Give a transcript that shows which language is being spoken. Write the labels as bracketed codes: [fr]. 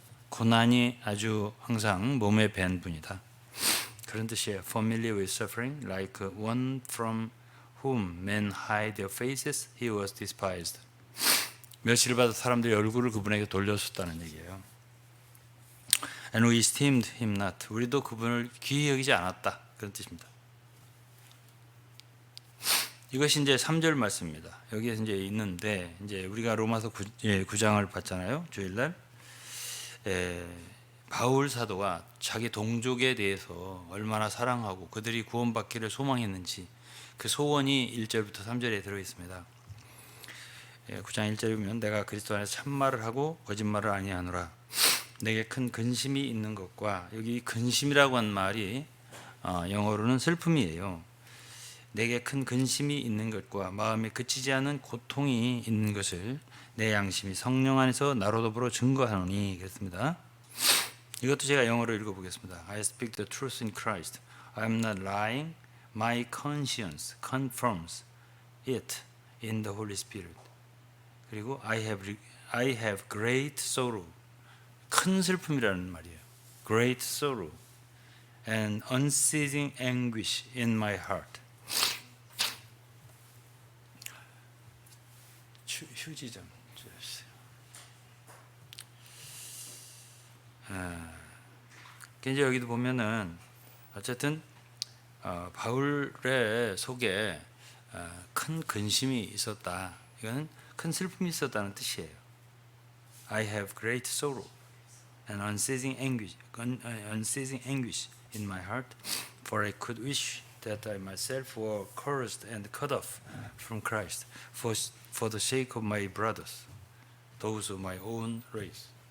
[ko] 고난이 아주 항상 몸에 밴 분이다, 그런 뜻이에요. [en] Familiar with suffering, like one from whom men hide their faces, he was despised. [ko] 멸시를 받아 사람들이 얼굴을 그분에게 돌렸었다는 얘기예요. [en] And we esteemed him not. [ko] 우리도 그분을 귀히 여기지 않았다, 그런 뜻입니다. 이것이 이제 3절 말씀입니다. 여기에 이제 있는데, 이제 우리가 로마서 9장을 봤잖아요, 주일날. 바울 사도가 자기 동족에 대해서 얼마나 사랑하고 그들이 구원받기를 소망했는지, 그 소원이 1절부터 3절에 들어 있습니다. 9장 1절에 보면 내가 그리스도 안에서 참말을 하고 거짓말을 아니하노라. 내게 큰 근심이 있는 것과, 여기 근심이라고 한 말이 영어로는 슬픔이에요. 내게 큰 근심이 있는 것과 마음에 그치지 않은 고통이 있는 것을 내 양심이 성령 안에서 나로 더불어 증거하노니, 그랬습니다. 이것도 제가 영어로 읽어보겠습니다. [en] I speak the truth in Christ. I am not lying. My conscience confirms it in the Holy Spirit. [ko] 그리고 [en] I have great sorrow. [ko] 큰 슬픔이라는 말이에요. [en] Great sorrow and unceasing anguish in my heart. [ko] 휴지 좀 주세요. 이제 여기도 보면은 어쨌든 바울의 속에 큰 근심이 있었다, 이거는 큰 슬픔이 있었다는 뜻이에요. [en] I have great sorrow and unceasing anguish in my heart, for I could wish that I myself were cursed and cut off from Christ for the sake of my brothers, those of my own race.